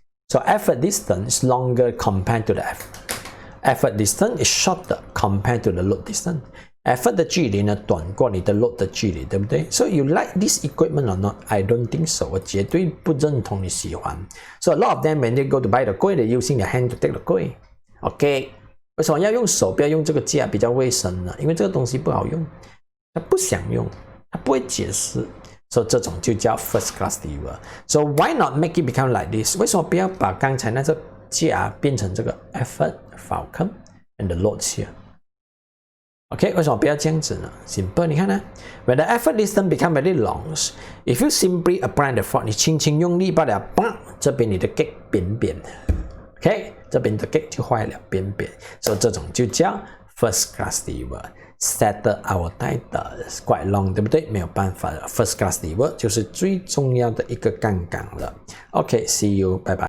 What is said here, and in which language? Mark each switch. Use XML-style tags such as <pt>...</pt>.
<en>So effort distance is longer compared to the effort distance is shorter compared to the load distance.</en> <zh>Effort 的距离呢短过你的 load 的距离，对不对 ？</zh> <en>So you like this equipment or not? I don't think so.</en> <zh>我绝对不认同你喜欢。</zh> <en>So a lot of them when they go to buy the coil, they're using their hand to take the coil. OK。</en> <zh>为什么要用手不要用这个架比较卫生呢？因为这个东西不好用，他不想用，他不会解释，所以这种就叫 first class lever。</zh> <en>So why not make it become like this？</en> <zh>为什么不要把刚才那个架变成这个</zh> <en>effort, Fulcrum and the load here？</en> <zh>OK， 为什么不要这样子呢 ？Simple， 你看呢 ？</zh> <en>When the effort distance become very long, if you simply apply the force，</en> <zh>你轻轻用力罢了，嘣，这边你的 gate 扁扁。 OK， 这边的 gate 就坏了，扁扁，所以这种就叫 first class lever。</zh> <en>Settle our title is quite long，</en> <zh>对不对？没有办法的 ，first class lever 就是最重要的一个杠杆了。OK，see you， 拜拜。</zh>